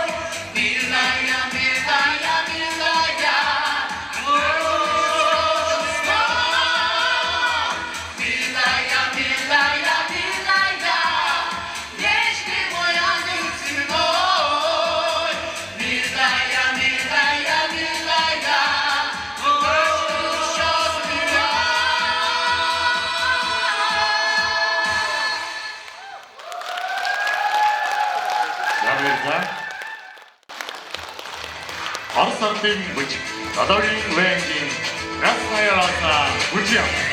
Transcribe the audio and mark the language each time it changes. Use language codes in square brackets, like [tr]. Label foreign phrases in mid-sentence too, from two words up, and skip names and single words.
[ru] Милая, милая, милая, милая, милая, милая, нежный мой ангел земной. Милая, милая, милая, счастлива. [mn] Баярлалаа. Орос ардын бүжиг, Додоогийн вэнгийн Красная Роза бүжиг.